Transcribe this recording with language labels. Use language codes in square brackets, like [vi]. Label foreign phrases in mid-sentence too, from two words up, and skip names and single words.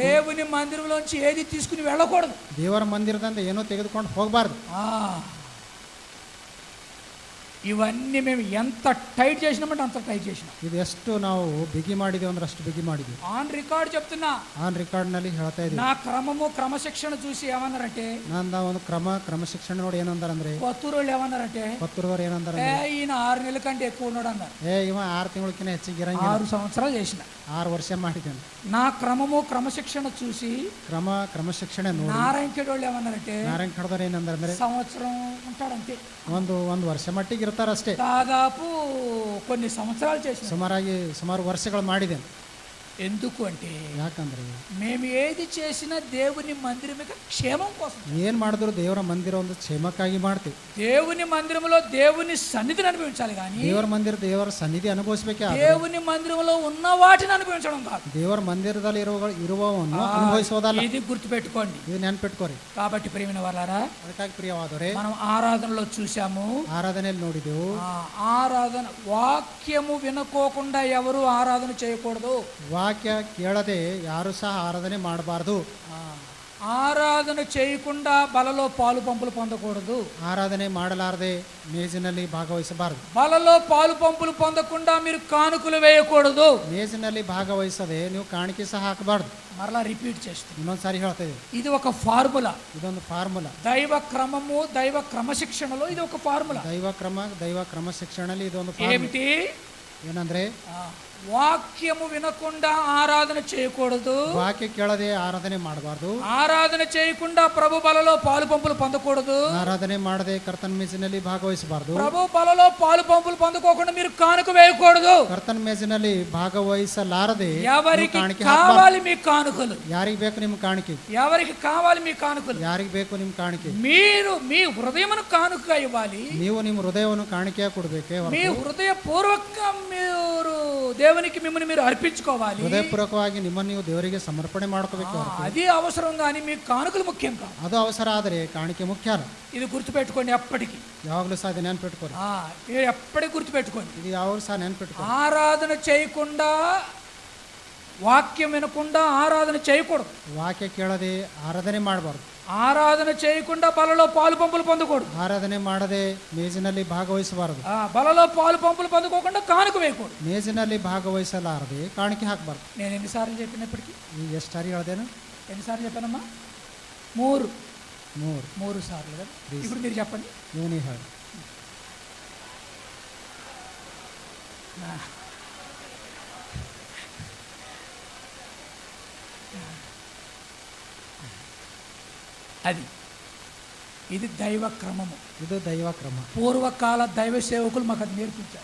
[te] దేవుని మందిరంలోంచి ఏది తీసుకుని వెళ్ళకూడదు. [kn] ದೇವರ ಮಂದಿರದಿಂದ ಏನೋ ತೆಗೆದುಕೊಂಡು ಹೋಗಬಾರ್ದು. [te] ఇవన్నీ మేము ఎంత టైట్ చేసినామంటే అంత టైట్ చేసినాం. [kn] ಇದು ಎಷ್ಟು ನಾವು ಬಿಗಿ ಮಾಡಿದೀವಿ ಅಂದ್ರೆ ಅಷ್ಟು ಬಿಗಿ ಮಾಡಿದ್ವಿ. [en] on record [te] చెప్తున్నా, [en] on record [kn] ನಲ್ಲಿ ಹೇಳ್ತಾ ಇದೀವಿ. [te] నా క్రమము క్రమశిక్షణ చూసి ఏమన్నారంటే, [kn] ನಂದ ಒಂದು ಕ್ರಮಶಿಕ್ಷಣ ನೋಡಿ ಏನಂದಾರಂದ್ರೆ, [te] కొత్తూరోళ్ళు ఏమన్నారంటే, [kn] ಪತ್ತೂರವರು ಏನಂದಾರಂದ್ರೆ, [te] ఈయన 6 నెలల కంటే ఎక్కువ ఉన్నాడు అన్నారు. [kn] ಇವ 6 ತಿಂಗಳಕ್ಕಿಂತ ಹೆಚ್ಚಿಗೆ ಇರಂಗಿಲ್ಲ. [te] 6 సంవత్సరాలు చేసిన [kn] 6 ವರ್ಷ ಮಾಡಿದ್ದೇನೆ. [te] నా క్రమము క్రమశిక్షణ చూసి [kn] ಕ್ರಮಶಿಕ್ಷಣೆ ನೋಡಿ [te] నారాయణ వాళ్ళు ఏమన్నారంటే, [kn] ನಾರಾಯಣ ಕಡದವ್ರು ಏನಂದ್ರೆ, [te] సంవత్సరం ఉంటాడంతే, [kn] ಒಂದು ವರ್ಷ ಮಟ್ಟಿಗೆ ಇರ್ತಾರಷ್ಟೇ. [te] దాదాపు కొన్ని సంవత్సరాలు చేసిన. [kn] ಸುಮಾರು ವರ್ಷಗಳು ಮಾಡಿದ್ದೇನೆ. [te] ఎందుకు అంటే, [kn] ಯಾಕಂದ್ರೆ [te] మేము ఏది చేసినా దేవుని మందిరం యొక్క క్షేమం కోసం. [kn] ಏನ್ ಮಾಡಿದ್ರು ದೇವರ ಮಂದಿರ ಒಂದು ಕ್ಷೇಮಕ್ಕಾಗಿ ಮಾಡ್ತೀವಿ. [te] దేవుని మందిరంలో దేవుని సన్నిధిని అనుభవించాలి కానీ [kn] ದೇವರ ಮಂದಿರ ದೇವರ ಸನ್ನಿಧಿ ಅನುಭವಿಸಬೇಕೆ. [te] దేవుని మందిరంలో ఉన్న వాటిని అనుభవించడం కాదు. [kn] ದೇವರ ಮಂದಿರದಲ್ಲಿ ಇರುವವನ್ನು ಅನುಭವಿಸೋದಲ್ಲ. [te] ఇది గుర్తుపెట్టుకోండి. [kn] ಇದು ನೆನ್ಪಿಟ್ಕೋರಿ. [te] కాబట్టి ప్రియమైన వారలారా, [kn] ಅದಕ್ಕಾಗಿ ಪ್ರಿಯವಾದವರೇ, [te] మనం ఆరాధనలో చూసాము, [kn] ಆರಾಧನೆಯಲ್ಲಿ ನೋಡಿದೆವು, [te] ఆరాధన వాక్యము వినుకోకుండా ఎవరు ఆరాధన చేయకూడదు. [kn] ವಾಕ್ಯ ಕೇಳದೆ ಯಾರು ಸಹ ಆರಾಧನೆ ಮಾಡಬಾರದು. [te] ఆరాధన చేయకుండా బలలో పాలు పంపులు పొందకూడదు. [kn] ಆರಾಧನೆ ಮಾಡಲಾರದೆ ಮೇಜಿನಲ್ಲಿ ಭಾಗವಹಿಸಬಾರದು. [te] బలలో పాలు పంపులు పొందకుండా మీరు కానుకలు వేయకూడదు. [kn] ಮೇಜಿನಲ್ಲಿ ಭಾಗವಹಿಸದೆ ನೀವು ಕಾಣಿಕೆ ಸಹ ಹಾಕಬಾರ್ದು. [te] మరలా రిపీట్ చేస్తాను, [kn] ಇನ್ನೊಂದ್ಸಾರಿ ಹೇಳ್ತಾ ಇದ್ದೀವಿ. [te] ఇది ఒక ఫార్ములా. [kn] ಇದೊಂದು ಫಾರ್ಮುಲಾ. [te] దైవ క్రమము దైవ క్రమశిక్షణలో ఇది ఒక ఫార్ములా. [kn] ದೈವ ಕ್ರಮಶಿಕ್ಷಣಲ್ಲಿ ಇದೊಂದು [te] ఏమిటి [kn] ಏನಂದ್ರೆ, [te] వాక్యము వినకుండా ఆరాధన చేయకూడదు. [kn] ವಾಕ್ಯ ಕೇಳದೆ ಆರಾಧನೆ ಮಾಡಬಾರ್ದು. [te] ఆరాధన చేయకుండా ప్రభు బలలో పాలు పంపులు పొందకూడదు. [kn] ಆರಾಧನೆ ಮಾಡದೆ ಕರ್ತನ ಮೇಜಿನಲ್ಲಿ ಭಾಗವಹಿಸಬಾರ್ದು. [te] ప్రభు బలలో పాలు పంపులు పొందుకోకుండా మీరు కానుక వేయకూడదు. [kn] ಕರ್ತನ ಮೇಜಿನಲ್ಲಿ ಭಾಗವಹಿಸಲಾರದೆ [te] ఎవరికి కావాలి మీ కానుకలు? [kn] ಯಾರಿಗೆ ಬೇಕು ನಿಮ್ಮ ಕಾಣಿಕೆ? [te] ఎవరికి కావాలి మీ కానుకలు? [kn] ಯಾರಿಗೆ ಬೇಕು ನಿಮ್ಮ ಕಾಣಿಕೆ? [te] మీరు మీ హృదయమును కానుక ఇవ్వాలి. [kn] ನೀವು ನಿಮ್ಮ ಹೃದಯವನ್ನು ಕಾಣಿಕೆಯಾಗಿ ಕೊಡಬೇಕೆ. [te] మీ హృదయపూర్వకంగా మీరు దేవునికి మిమ్మల్ని మీరు అర్పించుకోవాలి. [kn] ಹೃದಯಪೂರ್ವಕವಾಗಿ ನಿಮ್ಮನ್ನು ನೀವು ದೇವರಿಗೆ ಸಮರ್ಪಣೆ ಮಾಡ್ಕೋಬೇಕು. [te] అది అవసరం కానీ మీ కానుకలు ముఖ్యం కాదు. [kn] ಅದು ಅವಸರ ಆದರೆ ಕಾಣಿಕೆ ಮುಖ್ಯ ಅಲ್ಲ. [te] ఇది గుర్తుపెట్టుకోండి ఎప్పటికీ. [kn] ಯಾವಾಗಲೂ ಸಹ ಅದು ನೆನ್ಪಿಟ್ಕೋರಿ. [te] మీరు ఎప్పటికీ గుర్తుపెట్టుకోండి. [kn] ಇದು ಯಾವಾಗಲೂ ಸಹ ನೆನ್ಪಿಟ್ಕೋರಿ. [te] ఆరాధన చేయకుండా, వాక్యం వినకుండా ఆరాధన చేయకూడదు. [kn] ವಾಕ್ಯ ಕೇಳದೆ ಆರಾಧನೆ ಮಾಡಬಾರ್ದು. [te] ఆరాధన చేయకుండా బలలో పాలు పంపులు పొందకూడదు. [kn] ಆರಾಧನೆ ಮಾಡದೆ ಮೇಜಿನಲ್ಲಿ ಭಾಗವಹಿಸಬಾರದು. [te] బలలో పాలు పంపులు పొందుకోకుండా కానుక వేయకూడదు. [kn] ಮೇಜಿನಲ್ಲಿ ಭಾಗವಹಿಸಲಾರದೆ ಕಾಣಿಕೆ ಹಾಕಬಾರ್ದು. [te] నేను ఎన్నిసార్లు చెప్పినప్పటికీ, [kn] ಈಗ ಎಷ್ಟು ಸಾರಿ ಹೇಳ್ದೇನು? [te] ఎన్నిసార్లు చెప్పానమ్మా? 3 సార్లు కదా. ఇప్పుడు మీరు చెప్పండి. [kn] ನೀವೇ ಹೇಳಿ. [te] ఇది దైవ క్రమము. [kn] ಇದು ದೈವ ಕ್ರಮ. [te] పూర్వకాల దైవ సేవకులు మాకు అది నేర్పించారు.